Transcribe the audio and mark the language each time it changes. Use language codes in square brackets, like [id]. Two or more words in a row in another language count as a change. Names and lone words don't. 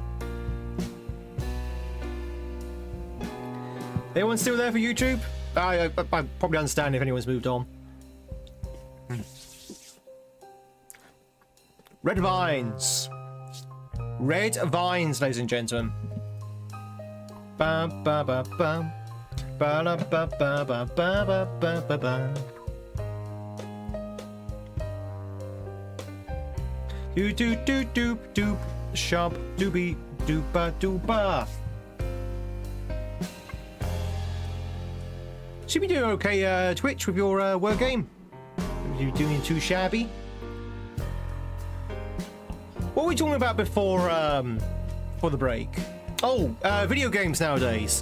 [en] Anyone still there for YouTube? I probably understand if anyone's moved on. Red vines. Red vines, ladies and gentlemen. Bum, ba, ba, bum. Ba, ba, ba, ba, ba, ba, ba, ba, ba. Do do do do doop, sharp doobie dooba dooba. Should be doing okay, Twitch, with your word game. You're doing too shabby. What were we talking about before the break? Oh, video games nowadays.